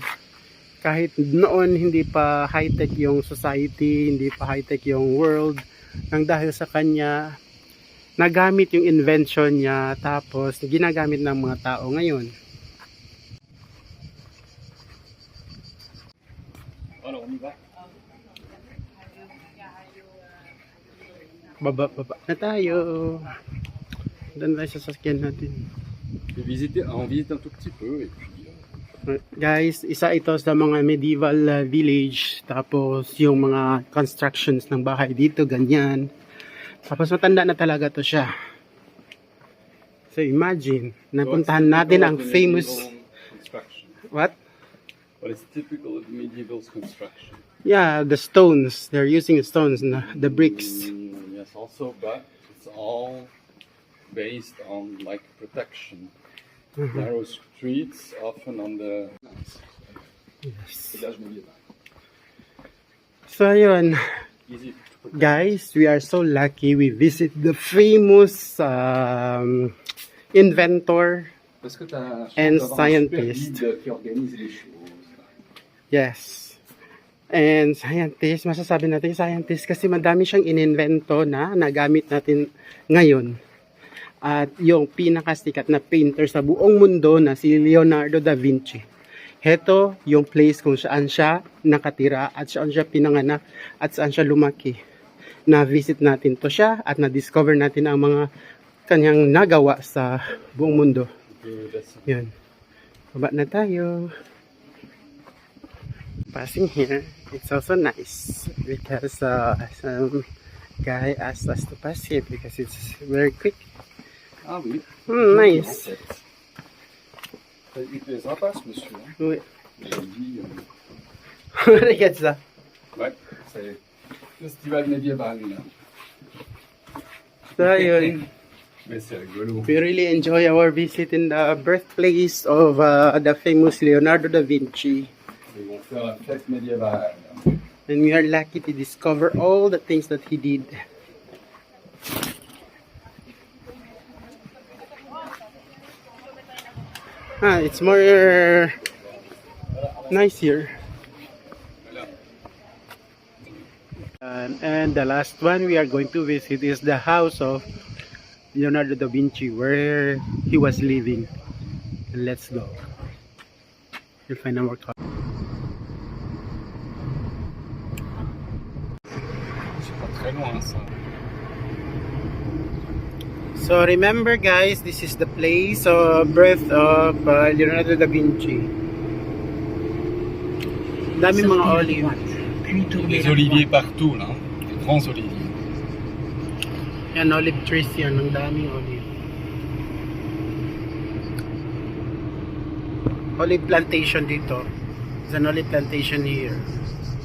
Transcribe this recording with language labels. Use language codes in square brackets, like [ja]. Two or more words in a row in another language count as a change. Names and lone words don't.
[tl] Kahit noon hindi pa high-tech yung society, hindi pa high-tech yung world, nang dahil sa kanya, nagamit yung invention niya, tapos ginagamit ng mga tao ngayon. Baba na tayo. Doon tayo sa sasakyan natin. [fr] On visite un tout petit peu et puis... [tl] Guys, isa ito sa mga [en] medieval village, [tl] tapos yung mga constructions ng bahay dito, ganyan. Tapos matanda na talaga to siya. [en] So imagine, [tl] napuntahan natin ang famous... [en] What? What is typical of medieval construction? Yeah, the stones. They're using stones, the bricks. Yes, also, but it's all based on like protection. Narrow streets, often on the... Yes. [fr] Village médiéval. [tl] So yun. [en] Easy. Guys, we are so lucky we visit the famous inventor and scientist. Yes. And scientist, [tl] masasabi natin scientist kasi madami siyang ininvento na nagamit natin ngayon. At yung pinakasikat na painter sa buong mundo na si Leonardo da Vinci. Heto yung place kung saan siya nakatira at saan siya pinanganak at saan siya lumaki. Na-visit natin to siya at na-discover natin ang mga kanyang nagawa sa buong mundo. Yun. Baba na tayo. [en] Passing here, it's also nice because some guy asked us to pass here because it's very quick. [fr] Ah oui. [en] Nice. [fr] Il plaisant pas ce monsieur. Oui. Il dit... Regarde ça. Ouais, c'est festival médiéval là. [tl] So, yun. [fr] Mais c'est rigolo. [en] We really enjoy our visit in the birthplace of the famous Leonardo da Vinci. [fr] Ils vont faire la fête médiévale. [en] And we are lucky to discover all the things that he did. It's more nice here. And the last one we are going to visit is the house of Leonardo da Vinci, where he was living. And let's go. You'll find our car. [fr] C'est pas très loin ça. [en] So remember guys, this is the place of birth of Leonardo da Vinci. [tl] Dami mga olive. [fr] puis tournez Des à oliviers droite. partout, là. Des grands oliviers. [tl] Yan, [en] olive trees [tl] yan. Ang daming olive. [en] Olive plantation dito. There's an olive plantation here.